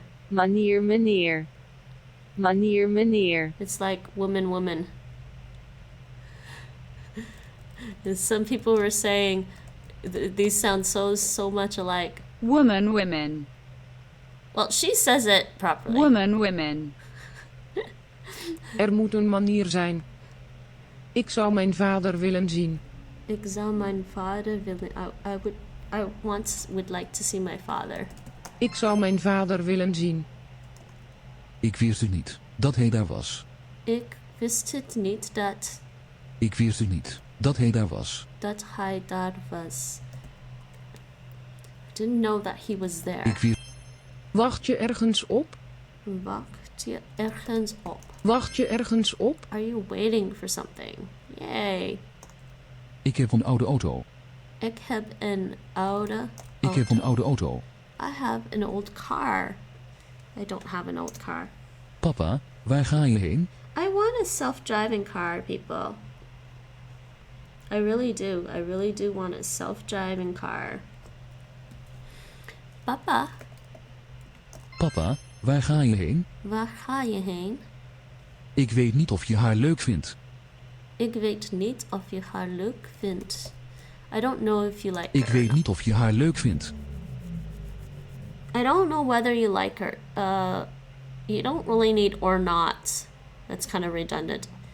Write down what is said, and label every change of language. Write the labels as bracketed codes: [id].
[nl] Manier, meneer. Manier, meneer. [en] It's like woman. And some people were saying these sound so much alike. Woman, women. Well, she says it properly. Woman, women. [nl] Moet een manier zijn. Ik zou mijn vader willen zien. Ik zou mijn vader willen... [en] I would like to see my father. [nl] Ik zou mijn vader willen zien. Ik wist het niet dat hij daar was. Ik wist het niet dat... Ik wist het niet dat hij daar was. Dat hij daar was. [en] I didn't know that he was there. [nl] Ik wist... Wacht je ergens op? Wacht je ergens op? Wacht je ergens op? [en] Are you waiting for something? Yay. [nl] Ik heb een oude auto. Ik heb een oude... Ik heb een oude auto. [en] I have an old car. I don't have an old car. [nl] Papa, waar ga je heen? [en] I want a self-driving car, people. I really do. I really do want a self-driving car. [nl] Papa, Papa, waar ga je heen? waar ga je heen? Ik weet niet of je haar leuk vindt. Ik weet niet of je haar leuk vindt. [en] I don't know if you like [nl] Ik [en] her. [nl] weet niet of je haar leuk vindt. [en] I don't know whether you like her. You don't really need or not. That's kind of redundant.